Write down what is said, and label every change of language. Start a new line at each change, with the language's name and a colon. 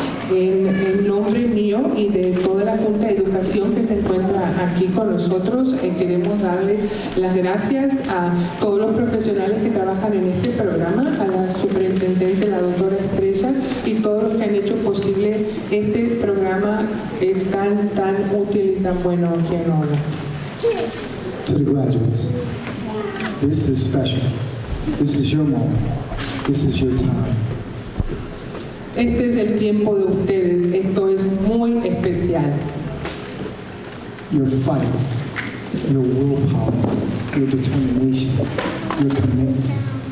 Spanish: En nombre mío y de toda la Junta de Educación que se encuentra aquí con nosotros, queremos darle las gracias a todos los profesionales que trabajan en este programa, a la superintendente, la doctora Estrella, y todos los que han hecho posible este programa tan útil y tan bueno aquí en Norwalk.
English: To the graduates, this is special. This is your moment. This is your time.
Spanish: Este es el tiempo de ustedes, esto es muy especial.
English: Your fight, your willpower, your determination, your commitment